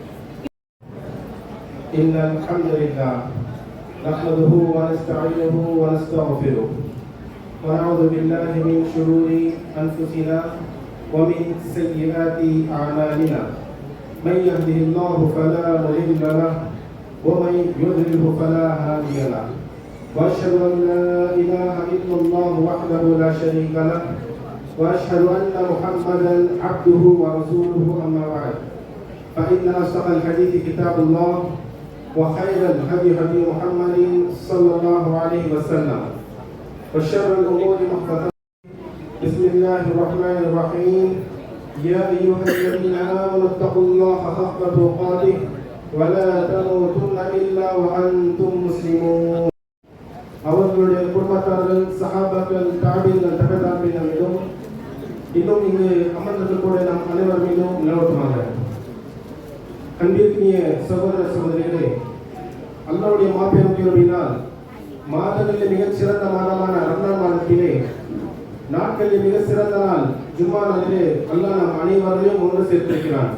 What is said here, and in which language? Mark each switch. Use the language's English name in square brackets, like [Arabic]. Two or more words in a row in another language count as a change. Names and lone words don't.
[Arabic] إن الحمد لله نحمده ونستعينه ونستغفره ونعوذ بالله من شرور أنفسنا ومن سيئات أعمالنا من يهده الله فلا مضل له ومن يضلل فلا هادي له وأشهد أن لا إله إلا الله وحده لا شريك له وأشهد أن محمدا عبده ورسوله أما بعد فإن أصدق الحديث كتاب الله وخير الهدي هدي محمد صلى الله عليه وسلم وشر الأمور محدثاتها بسم الله الرحمن الرحيم يا أيها الذين آمنوا اتقوا الله حق تقاته ولا تموتن إلا وأنتم مسلمون. [Tamil] அவர்களுடைய குடும்பத்தார்கள், சஹாபாக்கள், தாபீன்கள், தபதாபீன்கள் மீதும் இன்னும் இங்கு அமர்ந்திருக்கக்கூடிய நம் அனைவர் மீதும் நிலவட்டுமாக. அன்பிற்கினிய சகோதர சகோதரிகளே, அல்லாஹ்வுடைய மாபெரும் கிருபையினால் மாதங்களில் மிகச் சிறந்த மாதமான ரமலான் மாதத்திலே, நாட்களில் மிக சிறந்த நாள் ஜும்மா நாளிலே அல்லாஹ் நம் அனைவரையும் ஒன்று சேர்த்திருக்கிறான்.